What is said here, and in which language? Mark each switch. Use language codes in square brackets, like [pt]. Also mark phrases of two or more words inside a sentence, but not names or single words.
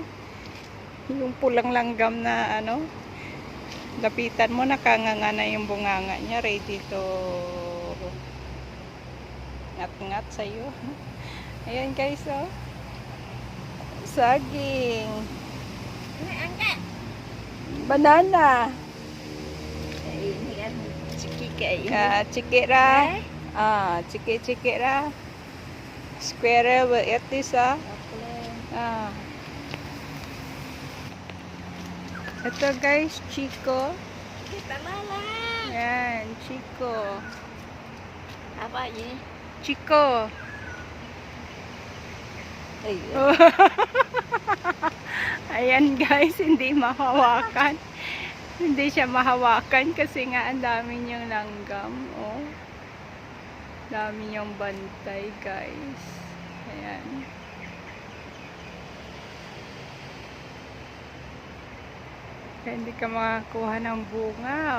[tl] Yung pulang langgam na ano, lapitan mo, nakanganga na yung bunganga niya, [en] ready to [tl] ngat sa'yo. Ayan guys, oh. Saging. Banana. [id] Ini kan ciki Cikira. Ciki-cikira. [en] Squirrel will eat this, ah. [tl] Ito guys, Chico. [id] Kita lala. [tl] Yan, Chico. [id] Apa ini? [tl] Chico. [id] Ayo. [tl] Ayan guys, hindi mahawakan. Hindi siya mahawakan kasi nga ang dami niyang langgam. Oh. Dami niyang bantay guys. Ayan. Kaya hindi ka makakuha ng bunga.